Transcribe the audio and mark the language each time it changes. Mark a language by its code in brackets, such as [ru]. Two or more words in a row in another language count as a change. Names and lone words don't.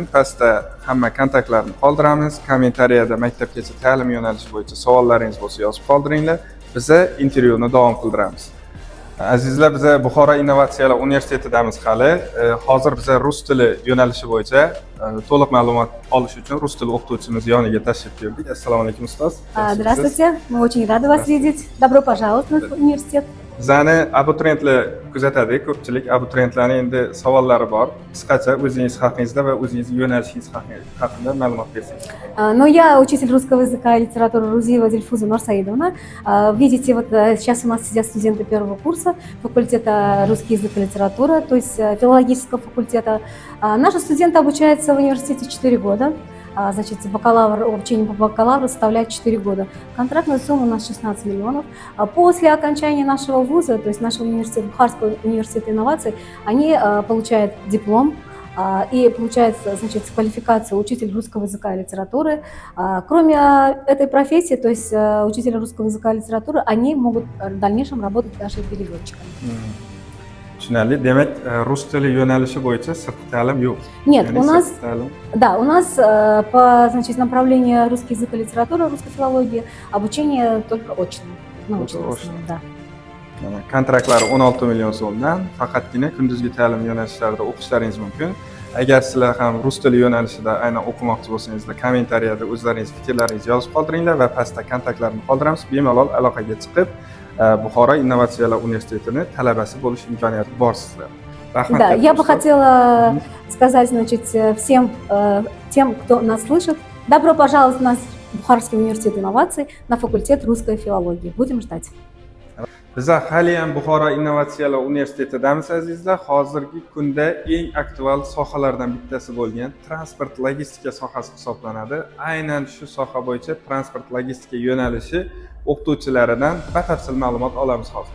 [uz] Pastda hamma kontaktlarni qoldiramiz. Kommentariyada maktabgacha ta'lim yo'nalishi bo'yicha savollaringiz bo'lsa yozib qoldiringlar. Biza intervyuni davom qildiramiz. Azizlar, biza Buxoro Innovatsiyalar universitetidamiz hali. Hozir biza rus tili yo'nalishi bo'yicha to'liq ma'lumot olish uchun rus tili o'qituvchimiz yoniga tashrif buyurdik. Assalomu alaykum ustoz. [ru] Здравствуйте, мы очень рады вас видеть. Добро пожаловать в университет. [uz] Bizani abituriyentlar kuzatadi. Ko'pchilik abituriyentlarning endi savollari bor. Qisqacha o'zingiz haqingizda va o'zingiz yo'nalishingiz haqida ma'lumot bersangiz. [ru] Но я учитель русского языка и литературы Рузиева Дильфуза Нурсаидовна. Видите, вот сейчас у нас сидят студенты первого курса факультета русский язык и литература, то есть филологического факультета. Наши студенты обучаются в университете 4 года. Значит, обучение по бакалавру составляет 4 года. Контрактная сумма у нас 16 миллионов. После окончания нашего вуза, то есть нашего университета, Бухарского университета инноваций, они получают диплом и получают, значит, квалификацию учитель русского языка и литературы. Кроме этой профессии, то есть учителя русского языка и литературы, они могут в дальнейшем работать даже переводчиками. [uz] Tushunarli. Demak, rus tili yo'nalishi bo'yicha sirtqi ta'lim yo'q. [ru] Нет, [uz] Ya'ni [ru] у нас, [uz] sirtqi ta'lim. [ru] да, у нас по, значит, направлению русский язык и литература, русской филологии обучение только очное. Научное, да. [uz] Mana kontraktlari 16 million so'mdan faqatgina kunduzgi ta'lim yo'nalishlarida o'qishlaringiz mumkin. Agar sizlar ham rus tili yo'nalishida aynan o'qimoqchi bo'lsangizlar, kommentariyada o'zlaringiz fikrlaringizni yozib qoldiringlar va pastda kontaktlarni qoldiramiz. Bemalol aloqaga chiqib, Buxoro Innovatsiyalar universitetini talabasi bo'lish imkoniyati bor sizlar. Rahmat. [ru] Да, я бы хотела сказать, значит, всем тем, кто нас слышит, добро пожаловать в наш Бухарский университет инноваций на факультет русской филологии. Будем ждать. [uz] Biz hali ham Buxoro Innovatsiyalar universitetidamiz azizlar. Hozirgi kunda eng aktual sohalardan bittasi bo'lgan transport logistika sohasi hisoblanadi. Aynan shu soha bo'yicha transport logistika yo'nalishi o'qituvchilaridan batafsil ma'lumot olamiz hozir.